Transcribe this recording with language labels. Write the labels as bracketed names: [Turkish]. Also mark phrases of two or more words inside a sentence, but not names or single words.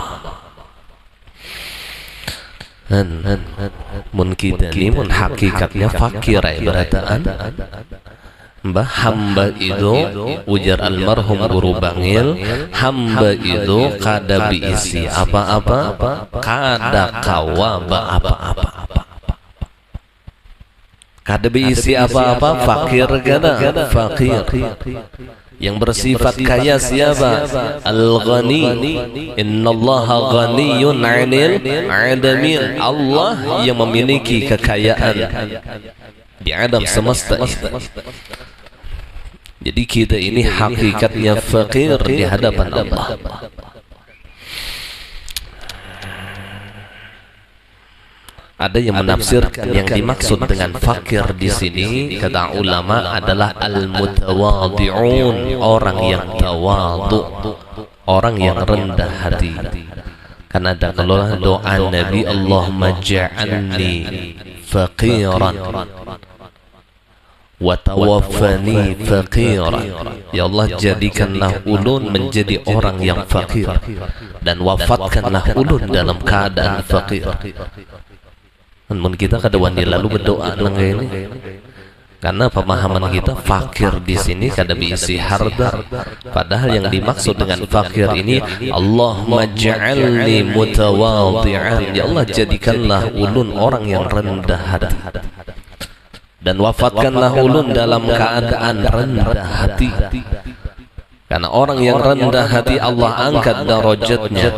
[Banjar] Mun kita ni mun hakikatnya fakir berataan mbah hamba itu, ujar almarhum guru bangil, hamba itu kada biisi apa-apa, kada kawaba apa-apa, kada biisi apa-apa, fakir kada fakir. [Indonesian] Yang bersifat kaya siapa? Al-Ghani. [Arabic] إن الله غني عن العالمين. [Indonesian] Allah yang memiliki kekayaan di alam semesta ini. Jadi kita ini hakikatnya fakir di hadapan Allah. Ada yang menafsirkan yang dimaksud dengan fakir di sini, kata ulama, adalah al-mutawadhi'un, orang yang tawadhu, orang yang rendah hati. Karena ada kalau doa Nabi, [Arabic] اللهم اجعلني فقيرا وتوفني فقيرا. [Indonesian] Ya Allah, jadikanlah ulun menjadi orang yang fakir dan wafatkanlah ulun dalam keadaan fakir. [Banjar] Namun kita kada wani lalu berdoa nang ini, karena pemahaman kita fakir di sini kada diisi harta. [Indonesian] Padahal yang dimaksud dengan fakir ini, [Arabic] اللهم اجعلني متواضعا. [Indonesian] Ya Allah, jadikanlah ulun orang yang rendah hati dan wafatkanlah ulun dalam keadaan rendah hati. Karena orang yang rendah hati Allah angkat darajatnya.